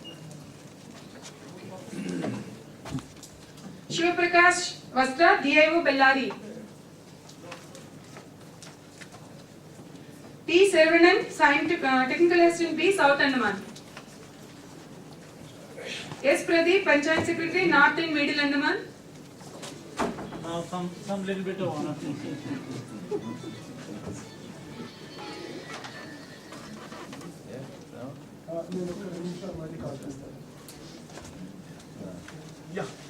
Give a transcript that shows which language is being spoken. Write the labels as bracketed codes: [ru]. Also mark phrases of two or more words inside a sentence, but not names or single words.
[en] Shivaprakash Vastra, DIO, Bellari. T. Servanan, Technical Assistant B, South Andaman. S. Pradeep, Panchayat Secretary, North and Middle Andaman. Some little bit of honor. Yeah.